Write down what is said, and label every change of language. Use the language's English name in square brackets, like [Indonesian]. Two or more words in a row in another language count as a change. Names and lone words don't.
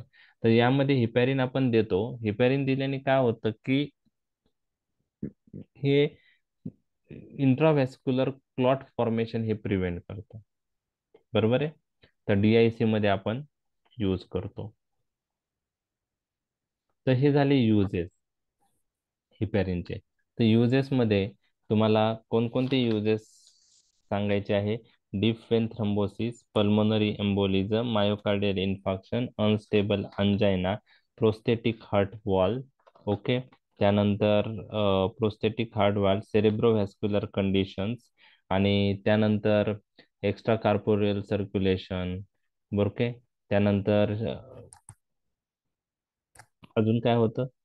[Marathi] तर यामध्ये हिपॅरिन आपण देतो. हिपॅरिन दिल्याने काय होतं की हे [English] intravascular clot formation [Marathi] हे प्रिव्हेंट करतं. बरोबर आहे. तर DIC मध्ये आपण यूज करतो. तर हे झाले युजेस हिपॅरिनचे. तर युजेस मध्ये तुम्हाला कोणकोणते युजेस सांगायचे आहे [English] deep vein thrombosis, pulmonary embolism, myocardial infarction, unstable angina, prosthetic heart valve. ओके, त्यानंतर prosthetic heart valve, cerebrovascular conditions, [Marathi] आणि त्यानंतर [English] extra corporeal circulation. [Marathi] ओके, त्यानंतर अजून काय होतं?